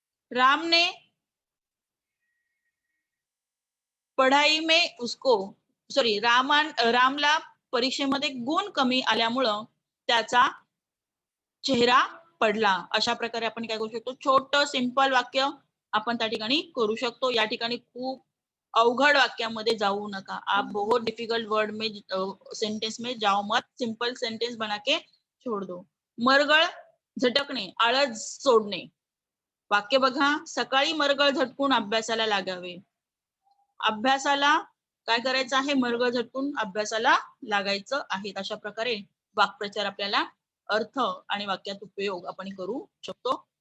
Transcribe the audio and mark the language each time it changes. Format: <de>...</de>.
<hi>रामने पढ़ाई में उसको</hi> <mr>रामला परीक्षेमध्ये गुण कमी आल्यामुळं त्याचा चेहरा पडला। अशा प्रकारे आपण काय करू शकतो, छोटं सिंपल वाक्य आपण त्या ठिकाणी करू शकतो। या ठिकाणी खूप अवघड वाक्यामध्ये जाऊ नका।</mr> <hi>आप बहुत डिफिकल्ट वर्ड में सेंटेंस में जाओ मत, सिंपल सेंटेंस बना के छोड़ दो।</hi> <mr>मरगळ झटकणे, आळस सोडणे। वाक्य बघा, सकाळी मरगळ झटकून अभ्यासाला लागावे। अभ्यासाला काय करायचं आहे, मरगळ झटकून अभ्यासाला लागायचं आहे। अशा प्रकारे वाक्प्रचार आपल्याला अर्थ आणि वाक्यात उपयोग आपण करू शकतो।</mr>